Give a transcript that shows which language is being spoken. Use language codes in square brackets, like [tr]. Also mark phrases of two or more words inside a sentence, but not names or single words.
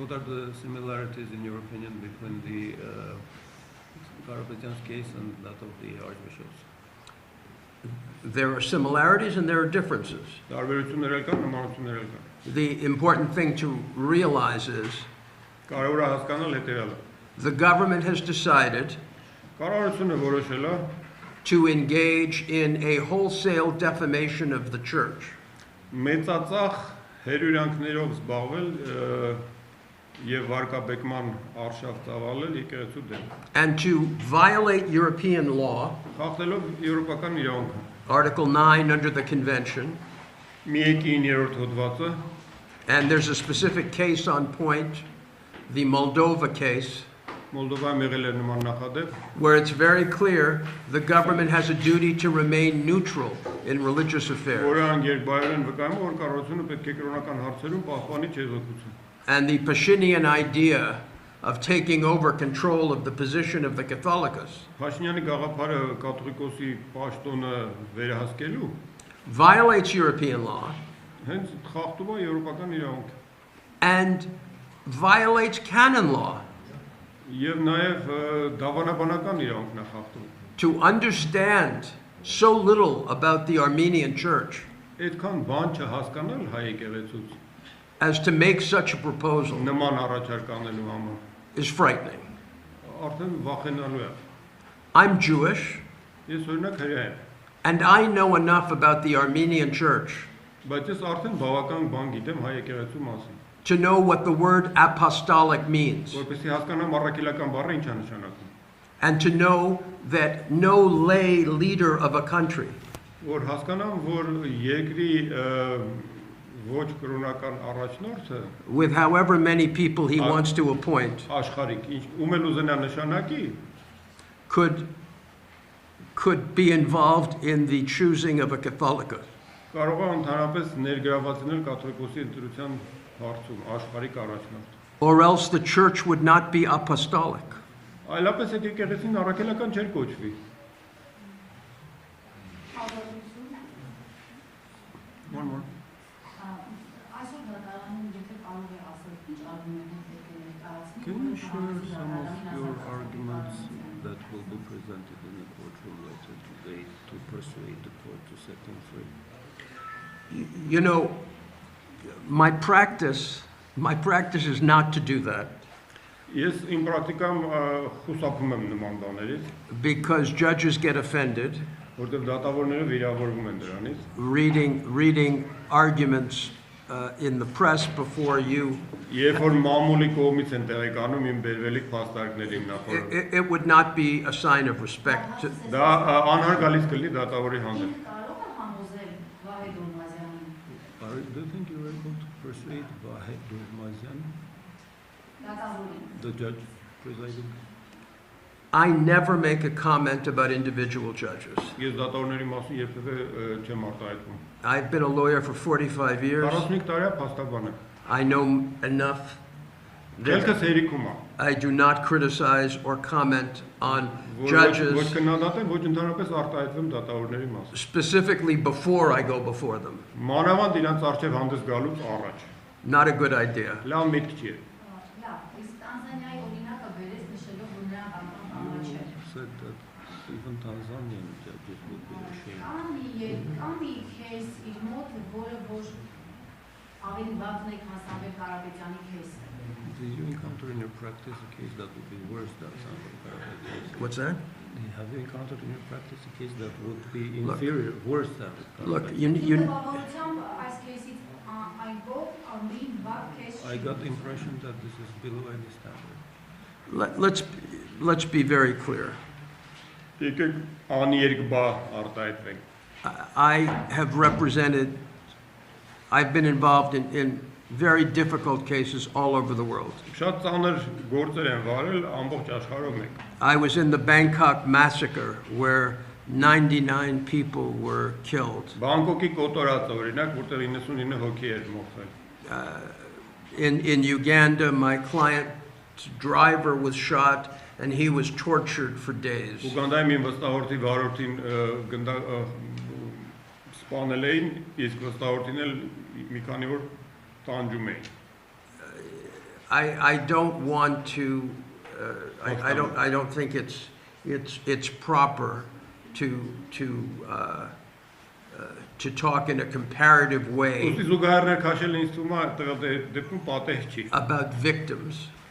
[en] What are the similarities, in your opinion, between the Karapetyan's case and that of the archbishops? There are similarities and there are differences. [hy] Տարբերություններ էլ կան, նմանություններ էլ կան։ [en] The important thing to realize is [hy] Կարևոր է հասկանալ հետևյալը։ [en] the government has decided [hy] Կառավարությունը որոշել է [en] to engage in a wholesale defamation of the church. [hy] մեծածախ հերյուրանքներով զբաղվել եւ վարկաբեկման արշավ ծավալել եկեղեցու դեմ, [en] And to violate European law, [hy] խախտելով եվրոպական իրավունքը։ [en] Article 9 under the convention, [hy] Մի 9-րդ հոդվածը, [en] and there's a specific case on point, the Moldova case, [hy] Մոլդովայում եղել էր նման նախադեպ, [en] where it's very clear the government has a duty to remain neutral in religious affairs. [hy] որը անգերբայրեն վկայում է, որ կառավարությունը պետք է կրոնական հարցերում պահպանի չեզոքություն։ [en] And the Pashinyan idea of taking over control of the position of the Catholicos [hy] Փաշինյանի գաղափարը կաթողիկոսի պաշտոնը վերահսկելու [en] violates European law [hy] հենց խախտում է եվրոպական իրավունքը [en] and violates canon law. [hy] եւ նաեւ դավանաբանական իրավունքն է խախտում։ [en] To understand so little about the Armenian church [hy] Այդքան բան չհասկանալ հայ եկեղեցուց [en] as to make such a proposal [hy] նման առաջարկ անելու համար [en] is frightening. [hy] արդեն վախենալու է։ [en] I'm Jewish, [hy] Ես օրինակ հրեա եմ, [en] and I know enough about the Armenian church [hy] բայց ես արդեն բավական բան գիտեմ հայ եկեղեցու մասին, [en] to know what the word apostolic means, [hy] որպեսզի հասկանամ առաքելական բառը ինչ է նշանակում, [en] and to know that no lay leader of a country [hy] որ հասկանամ, որ երկրի ոչ կրոնական առաջնորդը [en] with however many people he wants to appoint [hy] աշխարհիկ, ում էլ ուզենա նշանակի, [en] could be involved in the choosing of a Catholicos. [hy] կարող է ընդհանրապես ներգրաված լինել կաթողիկոսի ընտրության հարցում աշխարհիկ առաջնորդ։ [en] Or else the church would not be apostolic. [hy] Այլապես այդ եկեղեցին առաքելական չէր կոչվի։ [en] One more. [hy] Այսօր դատարանում եթե կարող է ասել ինչ արգումենտներ պետք է ներկայացնի, [en] Can you share some of your arguments that will be presented in the courtroom later today to persuade the court to set him free? You know, my practice is not to do that [hy] Ես իմ պրակտիկամ խուսափում եմ նման բաներից, [en] because judges get offended [hy] որտեղ դատավորները վիրավորվում են դրանից, [en] reading arguments in the press before you. [hy] երբ որ մամուլի կողմից են տեղեկանում իմ բերվելիք փաստարկների նախորդ։ [en] It would not be a sign of respect. [hy] Դա անհարգալից կլինի դատավորի հանդեպ։ կարող է համոզել Վահե Դոլմազյանին [en] Do you think you're able to persuade Vahe Durmazyan, [hy] դատավորին [en] the judge presiding? I never make a comment about individual judges. [hy] Ես դատավորների մասին երբևէ չեմ արտահայտվում։ [en] I've been a lawyer for 45 years. [hy] 45 տարի է փաստաբան եմ։ [en] I know enough. [hy] Դելքս հերիքում է։ [en] I do not criticize or comment on [hy] Ոչ [en] judges [hy] քննադատեմ, ոչ ընդհանրապես արտահայտվում դատավորների մասին։ [en] specifically before I go before them. [hy] Մանավանդ իրանց արժև հանդես գալուց առաջ։ [en] Not a good idea. [hy] Լավ միտք չի։ Լավ, իսկ Տանզանիայի օրինակը վերես նշելով, որ նրանք անգամ առաջ են։ [en] Said that even Tanzanian judges would be ashamed. [hy] Կանի քեյս իր մոտ, որը որ ավելի վատն է, քան Սամվել Կարապետյանի քեյսը։ [en] Did you encounter in your practice a case that would be worse than Samuel Karapetyan's? What's that? Have you encountered in your practice a case that would be inferior, worse than? Look, I got the impression that this is below any standard. let's be very clear. [hy] Եկեք աներկբա արտահայտվենք։ [en] I've been involved in very difficult cases all over the world. [hy] Շատ ծանր գործեր են վարել ամբողջ աշխարհով մեկ։ [en] I was in the Bangkok massacre where 99 people were killed. [hy] Բանգկոկի կոտորածը օրինակ, որտեղ 99 հոգի էր մահացել։ [en] In Uganda, my client's driver was shot and he was tortured for days. [hy] Ուգանդայում իմ վստահորդի վարորդին սպանել էին, իսկ վստահորդին էլ մի քանի օր տանջում էին։ [en] I don't want to I don't think it's proper to talk in a comparative way about victims.